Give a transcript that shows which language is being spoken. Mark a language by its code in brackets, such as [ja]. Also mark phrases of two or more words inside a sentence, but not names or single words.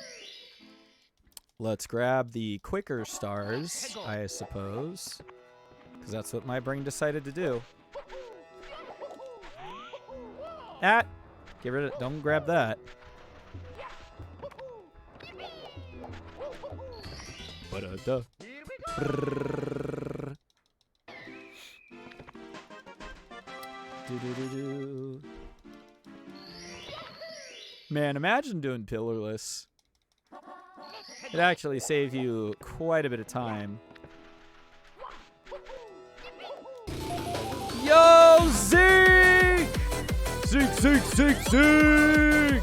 [en] Let's grab the quicker stars, I suppose. because that's what my brain decided to do. Get rid of it. Don't grab that. Ba-da-da. Brrrr. Do-do-do-do. Man, imagine doing pillarless. It'd actually save you quite a bit of time. Yo, Zeke! Zeke!